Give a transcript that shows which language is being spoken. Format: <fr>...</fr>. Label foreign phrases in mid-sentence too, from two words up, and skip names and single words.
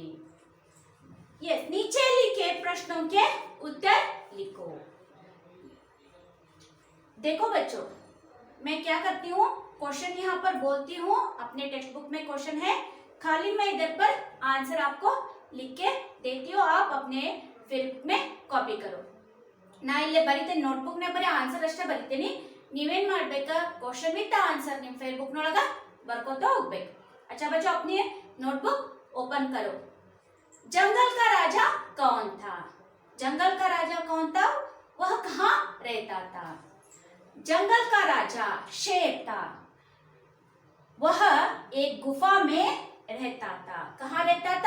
<hi>यस, नीचे लिखे प्रश्नों के उत्तर लिखो। देखो बच्चों, मैं क्या करती हूँ, क्वेश्चन यहाँ पर बोलती हूँ, अपने</hi> <en>text book</en> <hi>में क्वेश्चन है, खाली मैं इधर पर आंसर आपको लिख के देती हूँ, आप अपने फिर में कॉपी करो।</hi> <kn>ನಾ ಇಲ್ಲೇ ಬರಿತೇನೆ ನೋಟ್ಬುಕ್ ನೇ ಬರೀ ಆನ್ಸರ್ ಅಷ್ಟೇ ಬರಿತೀನಿ, ನೀವೇನ್ ಮಾಡ್ಬೇಕಾ</kn> <en>question with answer</en> <kn>ನಿಮ್ಮ</kn> <en>fair book</en> <kn>ನೊಳಗ ಬರ್ಕೋತಾ ಹೋಗ್ಬೇಕು।</kn> <hi>अच्छा बच्चों, अपनी</hi> <en>notebook open</en> <hi>करो। जंगल का राजा कौन था? जंगल का राजा कौन था? वह कहाँ रहता था? जंगल का राजा शेर था। वह एक गुफा में रहता था। कहाँ रहता था?</hi>